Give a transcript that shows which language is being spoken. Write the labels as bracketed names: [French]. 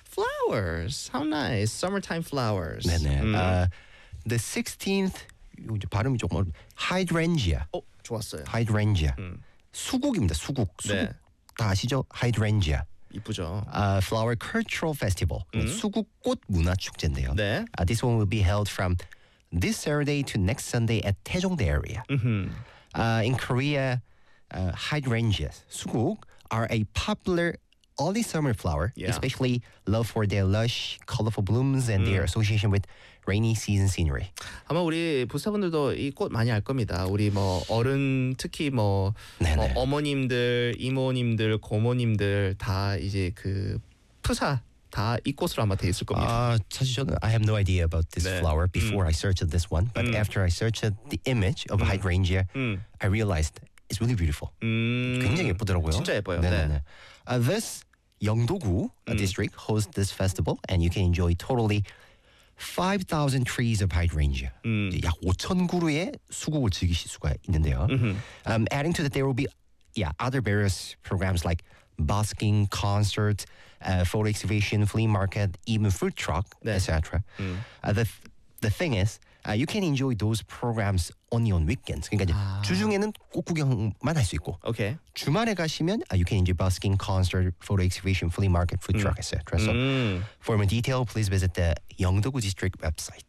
[English] Flowers. How nice. Summertime flowers. [Korean] 네, 네. [English] The 16th [Korean] 발음이 조금 어려운 hydrangea. 어, 좋았어요. Hydrangea. 수국입니다. 수국. 수국. 네. 다 아시죠? Hydrangea. 이쁘죠. [English] Flower Cultural Festival. [Korean] 수국 꽃 문화 축제인데요. 네. [English] This one will be held from this Saturday to next Sunday at Taejongdae area. In Korea, hydrangeas, 수국, are a popular early summer flower, yeah. especially loved for their lush, colorful blooms and their association with rainy season scenery. [Korean] 아마 우리 부사분들도 이 꽃 많이 알 겁니다. 우리 뭐 어른 특히 뭐, 뭐 어머님들, 이모님들, 고모님들 다 이제 그 푸사 다 이 꽃으로 아마 돼 있을 겁니다. 아, 사실 저는 [English] I have no idea about this [Korean] 네. [English] flower before I searched this one, but after I searched the image of hydrangea, I realized it's really beautiful. [Korean] 굉장히 예쁘더라고요. 진짜 예뻐요. 네네네. 네. [English] This 영도구 district hosts this festival, and you can enjoy totally 5,000 trees of hydrangea. [Korean] 약 5,000 그루의 수국을 즐기실 수가 있는데요. [English] Adding to that, there will be other various programs like busking, concert, photo exhibition, flea market, even food truck, [Korean] 네. [English] etc. The thing is, you can enjoy those programs only on weekends. [Korean] 그러니까 주중에는 꽃 구경만 할 수 있고 [English] okay. [Korean] 주말에 가시면 [English] you can enjoy busking, concert, photo exhibition, flea market, food truck, etc. So for more detail, please visit the 영도구 district website.